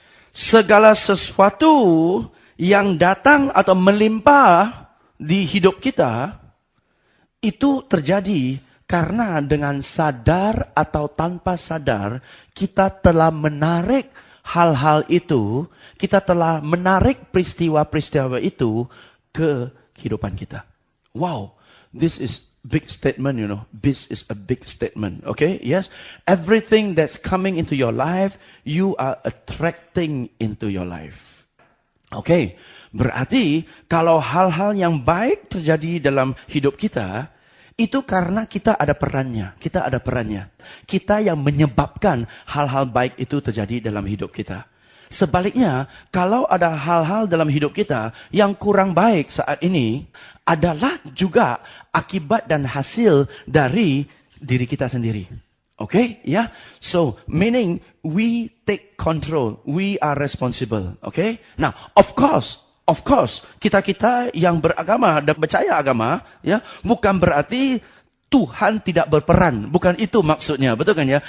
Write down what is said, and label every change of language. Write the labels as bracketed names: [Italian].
[Indonesian] Segala sesuatu yang datang atau melimpah di hidup kita, itu terjadi karena dengan sadar atau tanpa sadar, kita telah menarik hal-hal itu, kita telah menarik peristiwa-peristiwa itu ke kehidupan kita. [English] Wow, this is big statement, you know. This is a big statement, okay? Yes, everything that's coming into your life, you are attracting into your life. [Indonesian] Oke, berarti kalau hal-hal yang baik terjadi dalam hidup kita, itu karena kita ada perannya. Kita ada perannya. Kita yang menyebabkan hal-hal baik itu terjadi dalam hidup kita. Sebaliknya, kalau ada hal-hal dalam hidup kita yang kurang baik saat ini, adalah juga akibat dan hasil dari diri kita sendiri. [English] Okay, yeah. So, meaning we take control. We are responsible. Okay. Now, of course, [Indonesian] kita yang beragama dan percaya agama, ya, bukan berarti Tuhan tidak berperan. Bukan itu maksudnya, betul kan ya?